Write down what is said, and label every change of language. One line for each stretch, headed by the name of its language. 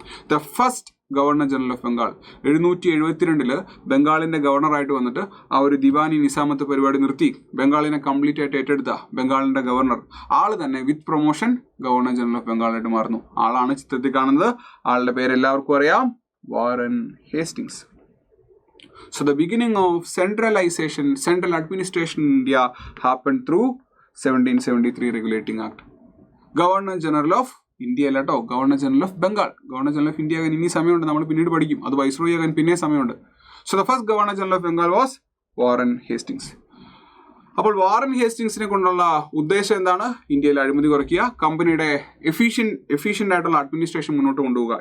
English: the first governor general of Bengal
Malayalam: 772 ബംഗാളിന്റെ ഗവർണറായിട്ട് വന്നിട്ട് ആ ഒരു ദിവാനി നിസാമത്ത് പരിപാടി നിർത്തി ബംഗാളിനെ കംപ്ലീറ്റ് ആയിട്ട് ഏറ്റെടുത്ത ബംഗാളിന്റെ ഗവർണർ ആള് തന്നെ with promotion governor general of ബംഗാളായിട്ട് മാറുന്നു. ആളാണ് ചിത്രത്തിൽ കാണുന്നത്. ആളുടെ പേര് എല്ലാവർക്കും അറിയാം, Warren Hastings.
English: So the beginning of central administration in India happened through 1773 regulating act. Governor General of
Malayalam: India അല്ല കേട്ടോ, governor general of Bengal. Governor general of India ആകാൻ ഇനി സമയമുണ്ട്, നമ്മൾ പിന്നീട് പഠിക്കും. അത് വൈസ്രോയി ആകാൻ പിന്നെ സമയമുണ്ട്.
English: So the first governor general of Bengal was Warren Hastings.
Malayalam: അപ്പോൾ വാറൻ ഹേസ്റ്റിങ്സിനെ കൊണ്ടുള്ള ഉദ്ദേശം എന്താണ്? ഇന്ത്യയിൽ അഴിമതി കുറയ്ക്കുക, കമ്പനിയുടെ എഫിഷ്യൻ്റ് ആയിട്ടുള്ള അഡ്മിനിസ്ട്രേഷൻ മുന്നോട്ട് കൊണ്ടുപോകുക.